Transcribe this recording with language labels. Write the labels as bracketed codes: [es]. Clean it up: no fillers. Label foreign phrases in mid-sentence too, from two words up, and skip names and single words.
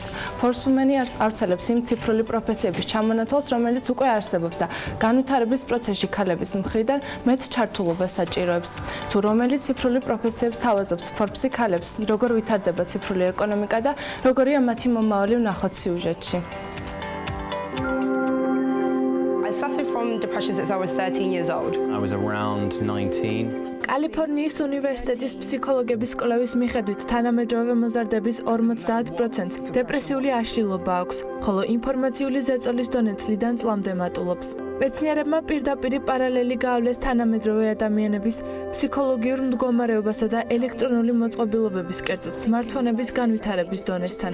[ka] Forbes Women-ი ავრცელებს იმ ციფრული პროფესიების ჩამონათვალს, რომელიც უკვე არსებობს და განვითარების პროცესში ქალების მხრიდან მეტ ჩართულობას საჭიროებს. თუ რომელი ციფრული პროფესიებს თავაზობს Forbes-ი ქალებს, როგორ ვითარდება ციფრული ეკონომიკა და როგორია მათი მომავალი ვნახოთ სიუჟეტში. [en] I suffered from depression since I was 13 years old. I was around 19. [ka] კალიფორნიის უნივერსიტეტის ფსიქოლოგების კვლევის მიხედვით თანამედროვე მოზარდების 50%-ს დეპრესიული აშლილობა აქვს, ხოლო ინფორმაციული ზეწოლის დონე წლიდან წლამდე მატულობს. მეცნიერებმა პირდაპირ პარალელი გაავლეს თანამედროვე ადამიანების ფსიქოლოგიურ მდგომარეობასა და ელექტრონული მოწყობილობების, კერძოდ სმარტფონების განვითარების დონესთან.